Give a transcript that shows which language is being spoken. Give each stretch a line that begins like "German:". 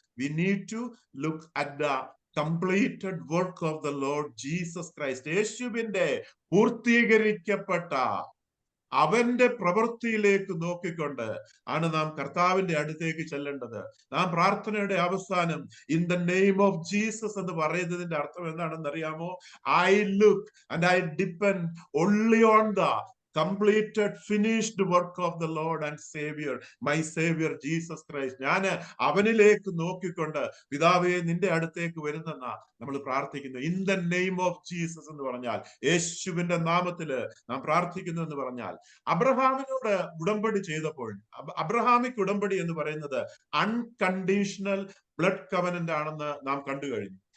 English: We need to look at the completed work of the Lord Jesus Christ.
Malayalam: യേശുവിന്റെ പൂർത്തീകരിക്കപ്പെട്ട അവന്റെ പ്രവൃത്തിയിലേക്ക് നോക്കിക്കൊണ്ട് ആണ് നാം കർത്താവിന്റെ അടുത്തേക്ക് ചെല്ലേണ്ടത്. നാം പ്രാർത്ഥനയുടെ അവസാനം
English: in the name of Jesus
Malayalam: എന്ന് പറയുന്നതിന്റെ അർത്ഥം എന്താണെന്ന് അറിയാമോ?
English: I look and I depend only on the completed finished work of the Lord and Savior, my Savior Jesus Christ.
Malayalam: ഞാൻ അവനിലേക്ക് നോക്കിക്കൊണ്ട് പിതാവേ നിന്റെ അടുത്തേക്ക് വരുന്നെന്നാ നമ്മൾ പ്രാർത്ഥിക്കുന്നു.
English: in the name of Jesus
Malayalam: എന്ന് പറഞ്ഞാൽ യേശുവിന്റെ നാമത്തില് നാം പ്രാർത്ഥിക്കുന്നു എന്ന് പറഞ്ഞാൽ, അബ്രഹാമിനോട് ഉടമ്പടി ചെയ്തപ്പോൾ, അബ്രഹാമിക് ഉടമ്പടി എന്ന് പറയുന്നത്
English: unconditional blood covenant
Malayalam: ആണെന്ന് നാം കണ്ടു കഴിഞ്ഞു.